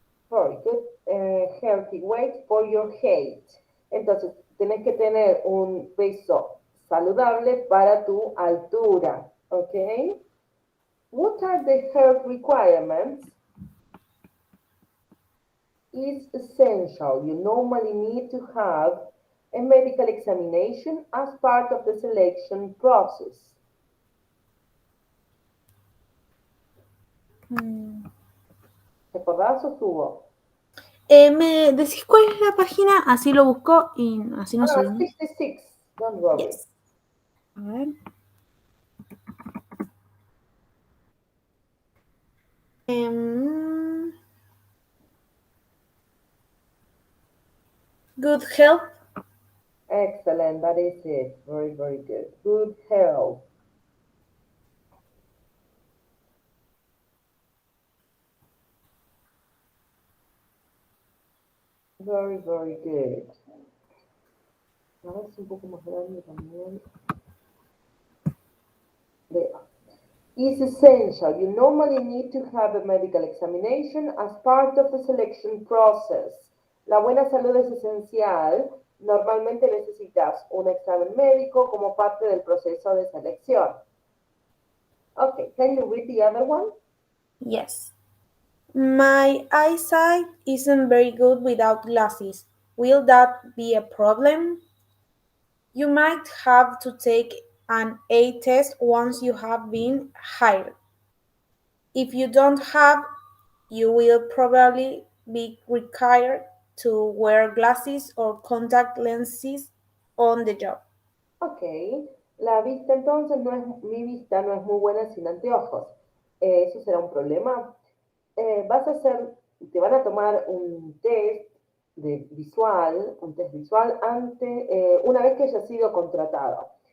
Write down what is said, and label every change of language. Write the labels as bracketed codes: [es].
[en] Very good. Healthy weight for your height. [es] Entonces, tenés que tener un peso saludable para tu altura. ¿Ok? [en] What are the health requirements? Is essential. You normally need to have a medical examination as part of the selection process. Mm. [es] ¿Recordás o subo? ¿Me decís cuál es la página? Así lo busco y así no subimos. [en] 66. Don't worry. Yes. [es] A ver. [en] Em, good health. Excellent. That is it. Very, very good. Good health. Very, very good. [es] A ver si un poco más grande también. [en] There. Is essential. You normally need to have a medical examination as part of the selection process. [es] La buena salud es esencial. Normalmente necesitas un examen médico como parte del proceso de selección. [en] Okay, can you read the other one? Yes. My eyesight isn't very good without glasses. Will that be a problem? You might have to take an eye test once you have been hired. If you don't have, you will probably be required to wear glasses or contact lenses on the job. [es] Ok, la vista entonces no es, mi vista no es muy buena sin anteojos. ¿Eso será un problema? Vas a hacer, te van a tomar un test un test visual una vez que hayas sido contratado.